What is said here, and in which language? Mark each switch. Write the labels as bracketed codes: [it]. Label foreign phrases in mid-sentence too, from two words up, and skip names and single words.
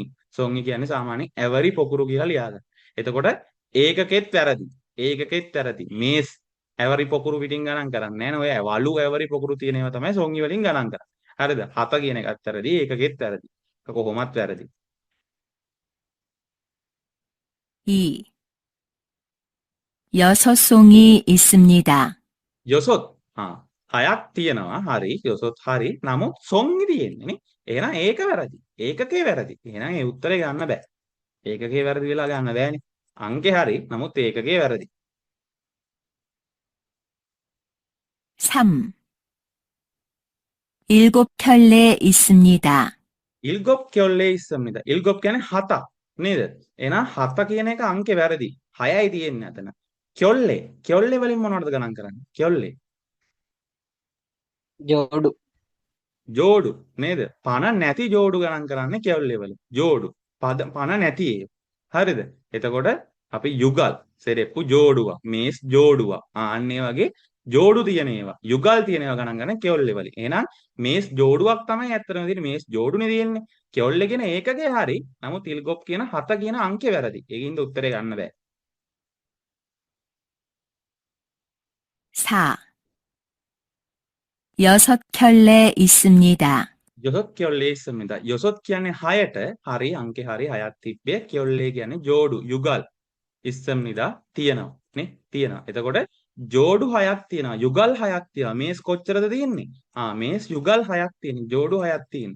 [si] සොංගි කියන්නේ සාමාන්‍යයෙන් ඇවරි පොකුරු කියලා ලියා ගන්න. එතකොට ඒකකෙත් වැරදි. ඒකකෙත් වැරදි. මේස් ඇවරි පොකුරු පිටින් ගණන් කරන්නේ නැහැ නේ. ඔය වලු ඇවරි පොකුරු තියෙන ඒවා තමයි සොංගි වලින් ගණන් කරන්නේ. හරිද? 7 කියන එකත් වැරදි. ඒකකෙත් වැරදි. ඒක කොහොමත් වැරදි. 2. [ko] 6송이 있습니다. [si] යොසොත්. හයක් තියෙනවා. හරි. යොසොත් හරි. නමුත් සොංගි තියෙන්නේ නේ. එහෙනම් ඒක වැරදි. ඒකකේ වැරදි. එහෙනම් ඒ උත්තරේ ගන්න බෑ. ඒකකේ වැරදි වෙලා ගන්න බෑනේ. අංකේ හරි. නමුත් ඒකකේ වැරදි. 3. [ko] 7켤레 있습니다. 일곱 켤레 있습니다. [si] ඉල්ගොප් කියන්නේ 7ක් නේද? එහෙනම් 7 කියන එක අංකේ වැරදි. 6යි තියෙන්නේ අතන. කෙල්ලේ. කෙල්ලේ වලින් මොනවද ගණන් කරන්නේ? කෙල්ලේ. ජෝඩු නේද? පණ නැති ජෝඩු ගණන් කරන්නේ කෙල්ලේ වලින්. ජෝඩු. පණ නැති ඒවා. හරිද? එතකොට අපි යුගල් සෙරෙප්පු ජෝඩුවක්. මේස් ජෝඩුවක්. අන්න ඒ වගේ ජෝඩු තියෙන ඒවා. යුගල් තියෙන ඒවා ගණන් ගන්න කෙල්ලේ වලින්. එහෙනම් මේස් ජෝඩුවක් තමයි ඇත්තටම තියෙන්නේ. මේස් ජෝඩුනේ තියෙන්නේ. කෙල්ලේ කියන ඒකකේ හරි. නමුත් ඉල්ගොප් කියන 7 කියන අංකේ වැරදි. ඒකින්ද උත්තරේ ගන්න බෑ. 4. [ko] 6켤레 있습니다. 여섯 켤레 있습니다. [si] යොසොත් කියන්නේ 6ට හරි අංකේ හරි 6ක් තිබ්බේ. කෙල්ලේ කියන්නේ ජෝඩු යුගල් ඉස්සමින්දා තියෙනවා නේ? තියෙනවා. එතකොට ජෝඩු 6ක් තියෙනවා. යුගල් 6ක් තියෙනවා. මේස් කොච්චරද තියෙන්නේ? මේස් යුගල් 6ක් තියෙනවා. ජෝඩු 6ක් තියෙනවා.